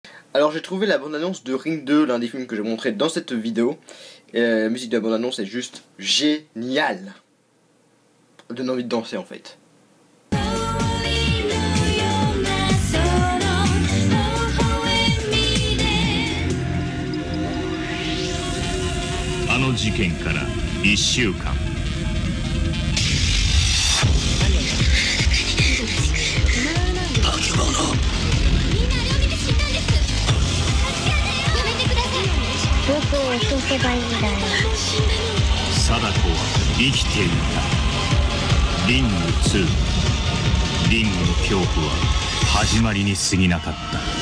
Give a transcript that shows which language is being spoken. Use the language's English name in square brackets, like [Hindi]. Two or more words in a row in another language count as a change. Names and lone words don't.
[French] Alors j'ai trouvé la bande-annonce de Ring 2, l'un des films que j'ai montré dans cette vidéo. Et la musique de la bande-annonce est juste géniale. Ça donne envie de danser en fait. [Japanese] あの事件から1週間。化け物。みんなあれを見て死んだんです。やめてください。僕を落とせばいいんだよ。貞子は生きていた。リング2。リングの恐怖は始まりに過ぎなかった。